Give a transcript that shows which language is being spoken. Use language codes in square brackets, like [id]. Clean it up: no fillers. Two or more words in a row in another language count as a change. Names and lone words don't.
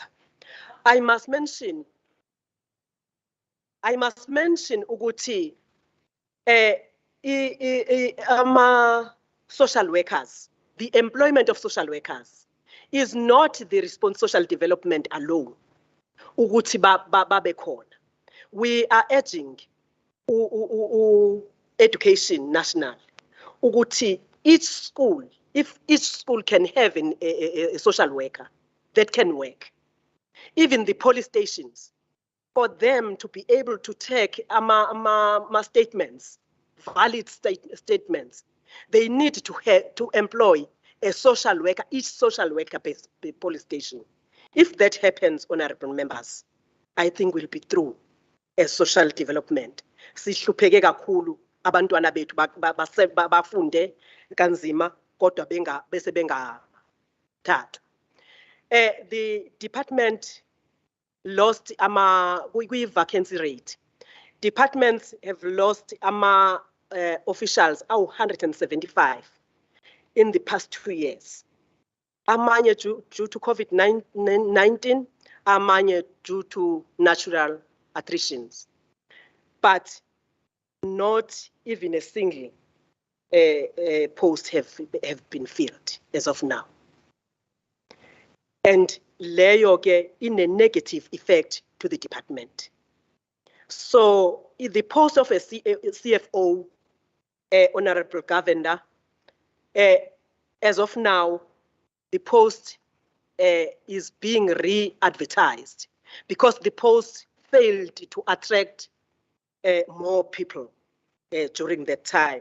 [en] I must mention ukuthi social workers, the employment of social workers is not the social development alone. [zu] Ukuthi babe khona. [en] We are urging education national ukuthi each school, if each school can have a social worker that can work, even the police stations, for them to be able to take statements, valid statements, they need to employ a social worker, each social worker per police station. If that happens, honorable members, I think we'll be through as social development. [zu] Sihlupheke kakhulu abantwana bethu bafunde kanzima kodwa bese bengathathwa. [en] The department lost vacancy rate. Departments have lost officials 175 in the past 2 years. Amanye due to COVID-19, amanye due to natural attritions. But not even a single post have been filled as of now. And [zu] leyo ke [en] in a negative effect to the department. So the post of a CFO, Honorable Governor, as of now, the post is being re-advertised because the post failed to attract more people during that time.